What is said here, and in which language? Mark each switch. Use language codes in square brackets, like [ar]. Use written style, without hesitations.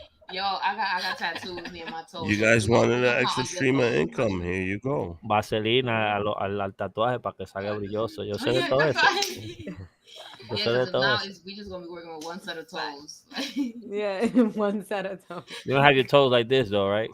[en] Yo, I got tattoos near my toes. You guys wanted an extra stream of income. Here you go. [es] Vaselina al tatuaje para que salga brilloso. Yo sé de todo eso. Yo sé de todo [en] now [es] eso. [en] we just gonna be working with one set of toes. Yeah, one set of toes. You don't have your toes like this though, right?